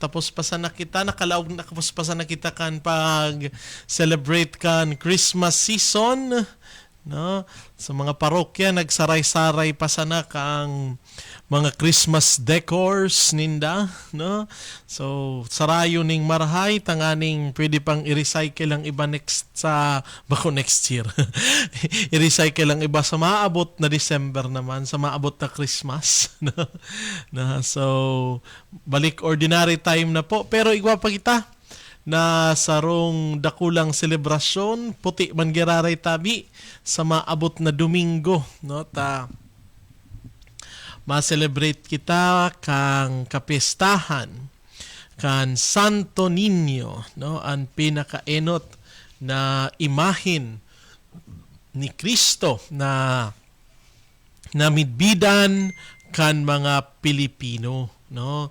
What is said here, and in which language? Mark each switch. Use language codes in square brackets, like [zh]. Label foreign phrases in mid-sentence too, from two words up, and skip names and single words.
[bik] Tapos pa sana kita, nakalaog na tapos pa sana kita kan pag celebrate kan [en] Christmas season. [bik] No? Sa mga parokya, nagsaray-saray pa sana kang mga [en] Christmas decors [bik] ninda, no? So, sarayo ning marhay, tanganing pwede pang i-recycle ang iba [en] next year. [bik] I-recycle ang iba sa maabot na December naman, sa maabot na Christmas, no? No, so, balik [en] ordinary time [bik] na po. Pero igwa pa kita na sarong dakulang selebrasyon, puti man giraray tabi sa maabot na Domingo, no? Ma-celebrate kita kang kapistahan kan Santo Niño, no, ang pinakaenot na imahin ni Kristo na namidbidan kan mga Pilipino, no.